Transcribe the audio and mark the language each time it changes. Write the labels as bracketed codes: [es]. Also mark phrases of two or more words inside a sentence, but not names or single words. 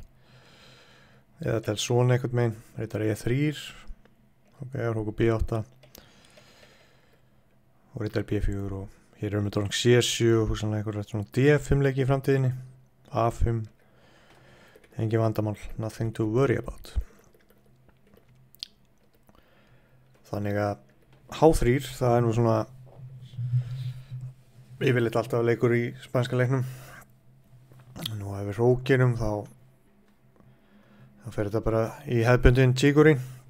[is] Eða til svona einhvern megin, reytar E3, ok, hrókur B8 og reytar B4 og hér erum við dróning C7 og hugsanlega einhver svona D5 leiki í framtíðinni, A5, engin vandamál, [en] nothing to worry about. [is] Þannig að H3, það er nú svona yfirleitt alltaf leikur í spænska leiknum. Nú ef við hrókirum þá fer þetta bara í hefðbundin Chigurin.